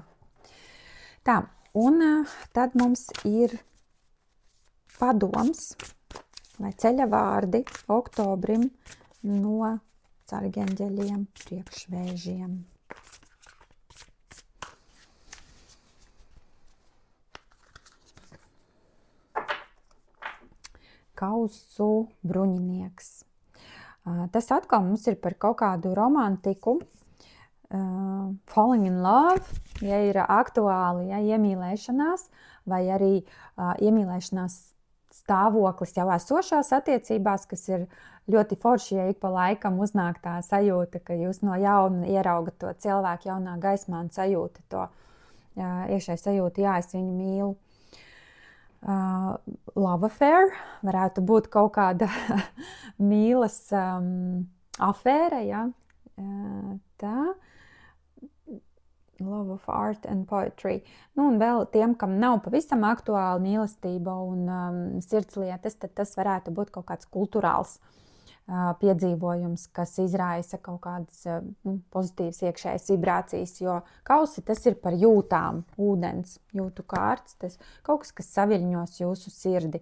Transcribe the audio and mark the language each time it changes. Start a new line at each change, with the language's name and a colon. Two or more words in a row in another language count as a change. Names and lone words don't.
Latvian: Tā, un tad mums ir padoms vai ceļa vārdi oktobrim no sargeņģeļiem priekš vēžiem. Kausu bruņinieks. Tas atkal mums ir par kaut kādu romantiku.
English: Falling in love,
Latvian: ja ir aktuāli, ja iemīlēšanās, vai arī iemīlēšanās stāvoklis jau esošās attiecībās, kas ir ļoti forši, ja ik pa laikam uznāk tā sajūta, ka jūs no jauna ieraugat to cilvēku jaunā gaismā un sajūta to iekšēji sajūta, jā, es viņu mīlu.
English: Love affair
Latvian: varētu būt kaut kāda mīlas afēra, ja? Tā.
English: Love of art and poetry.
Latvian: Nu, un vēl tiem, kam nav pavisam aktuāla mīlestība un sirdslietas, tad tas varētu būt kaut kāds kulturāls piedzīvojums, kas izraisa kaut kādas pozitīvas iekšējas vibrācijas, jo kausi tas ir par jūtām, ūdens, jūtu kārts, tas kaut kas, kas saviļņos jūsu sirdi.